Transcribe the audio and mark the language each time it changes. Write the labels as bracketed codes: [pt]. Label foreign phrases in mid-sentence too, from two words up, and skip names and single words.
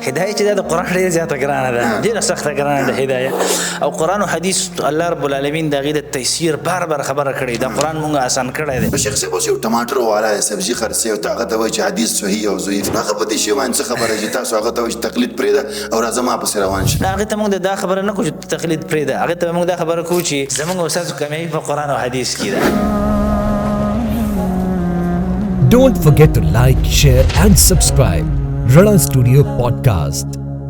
[ps] هدايه چې د قران ډېر زیاته ګرانه ده ډېر سخته ګرانه ده هدايه او قران او حديث [ar] الله رب العالمین [ps] د غیرت تيسير بار خبره کړي دا قران مونږه آسان کړی دی. شیخ صاحب اوس یو ټماټر والا سبزی خرڅي او هغه ته وایي چې حدیث صحیح او ضعیف هغه په دې شی باندې خبره چې تاسو هغه ته وایي تقلید پرېده او راځه ما پسې روان شي. هغه ته موږ دا خبره نه کوو چې تقلید پرېده هغه ته موږ دا خبره کوو چې زموږ استاد کمی په قران او حدیث کې ده. [en] Don't forget to like, share and subscribe. Rana Studio Podcast.